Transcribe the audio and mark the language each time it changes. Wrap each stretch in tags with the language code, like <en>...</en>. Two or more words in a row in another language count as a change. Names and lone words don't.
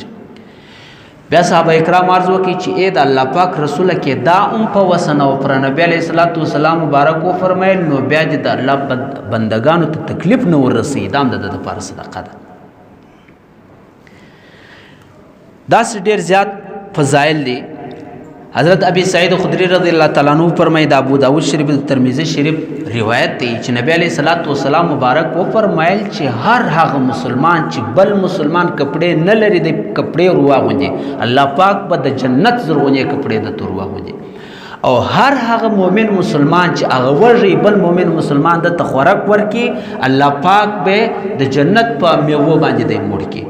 <ps>بیا صحابه کرام عرض وکړي چې د الله پاک رسول کې دا هم په وس نه وپره. نبی</ps> <ar>علیه الصلاۃ والسلام</ar> <ps>مبارک وفرمایل نو بیا دې د الله بندګانو ته تکلیف نه ورسوي، دا هم د ده دپاره صدقه ده. داسې ډېر زیات فضائل دي. حضرت ابی سعید خدری</ps> <ar>رضی اللہ تعالیٰ عنہ</ar> <ps>فرمائی دا ابو داود شریف ترمذی شریف روایت دی چې نبی</ps> <ar>علیہ الصلوۃ والسلام</ar> <ps>مبارک و فرمایل چې هر هغه مسلمان چې بل مسلمان کپڑے نه لري د کپڑے ورواغوندي الله پاک به د جنت زرغونی کپڑے د ورواغوندي. او هر هغه مؤمن مسلمان چې هغه ورغی بل مؤمن مسلمان د تخورک ورکی الله پاک به د جنت په میوه باندې د موړ کی.</ps>